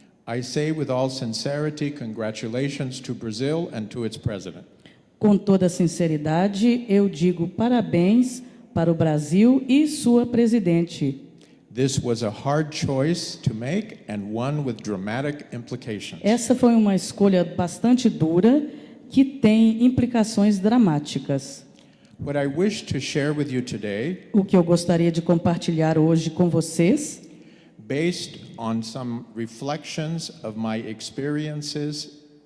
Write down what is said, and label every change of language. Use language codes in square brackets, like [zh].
[en] I say with all sincerity, congratulations to Brazil and to its president. [pt] Com toda sinceridade, eu digo parabéns para o Brasil e sua presidente. [en] This was a hard choice to make and one with dramatic implications. [pt] Essa foi uma escolha bastante dura que tem implicações dramáticas. [en] What I wish to share with you today, [pt] O que eu gostaria de compartilhar hoje com vocês, [en] based on some reflections of my experiences